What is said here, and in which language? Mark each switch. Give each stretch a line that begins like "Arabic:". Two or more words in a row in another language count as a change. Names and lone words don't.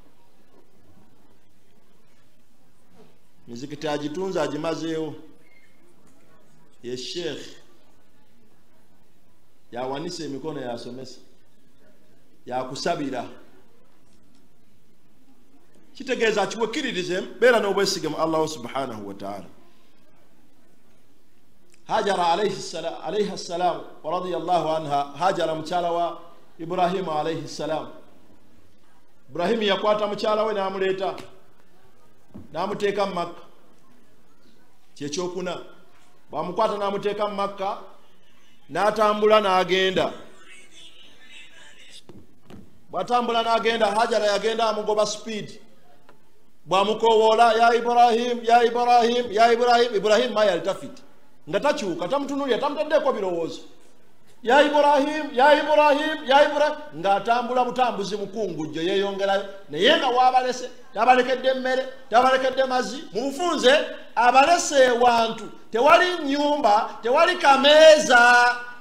Ganda: Mizikiti agitunze agimazeewo. Ye sheekh yawanisa emikono yasomesa yakusabira. Kitegeeza kiwekkiririze beera n'obwesige mu Allah
Arabic: سبحانه وتعالى. هاجر عليها السلام ورضي الله عنها.
Ganda: Hajara mukyala wa Ibrahim
Arabic: عليه السلام.
Ganda: Ibrahim yakwata mukyala we n'amuleeta n'amuteeka mu Makka. Kyekyokuna bwamukwata n'amuteeka mu Makka n'atambula n'agenda. Bw'atambula n'agenda Hajara yagenda amugoba speed. Bwamukowoola
Arabic: يا إبراهيم يا إبراهيم يا إبراهيم.
Ganda: Ibrahim
Arabic: ما يلتفت
Ganda: nga takyuka tamutunulira tamutaddeko birowoozo.
Arabic: يا إبراهيم يا إبراهيم يا إبراهيم
Ganda: ng'atambula butambuzi mukungujjo yeeyongerayo naye nga waabalese tabalekedde emmere tabalekedde mazzi mu bufunze abalese ewantu tewali nnyumba tewali kameeza.